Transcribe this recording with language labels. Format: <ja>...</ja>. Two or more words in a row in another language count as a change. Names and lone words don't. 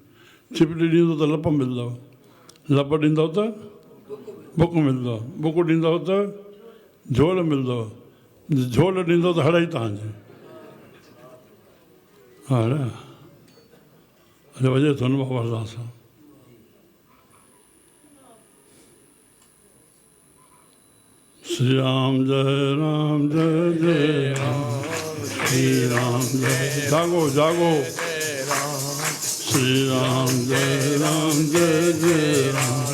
<sd>चिपटी ॾींदो त लप मिलंदव, लप ॾींदव त बुक मिलंदव, बुक ॾींदव त झोल मिलंदव, झोल ॾींदव त हड़ई तव्हांजी। हा न, अॼु वॼे थो न बाबा हरदास सां।</sd> <hi>श्री राम जय राम जय जय राम, श्री राम जय, जागो जागो, श्री राम जय राम,</hi>